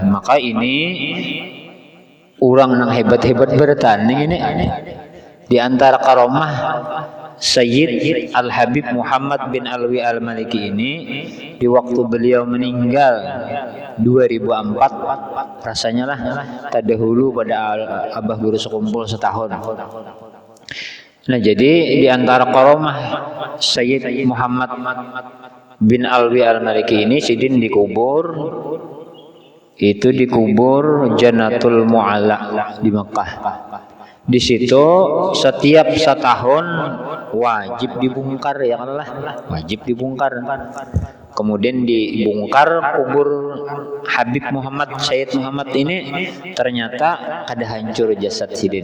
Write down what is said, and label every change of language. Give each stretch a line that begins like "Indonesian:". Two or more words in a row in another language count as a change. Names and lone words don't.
Indonesian: Maka ini orang yang hebat-hebat bertanding ini di antara karomah Sayyid Al-Habib Muhammad bin Alwi Al-Maliki ini di waktu beliau meninggal 2004, rasanya lah terdahulu pada Abah Guru sekumpul setahun. Nah, jadi di antara karomah Sayyid Muhammad bin Alwi Al-Maliki ini sidin dikubur, itu dikubur Jannatul Mu'alla di Mekah. Di situ setiap setahun wajib dibongkar, ya kan lah, wajib dibongkar. Kemudian dibongkar kubur Habib Muhammad Sayyid Muhammad ini, ternyata kada hancur jasad sidin.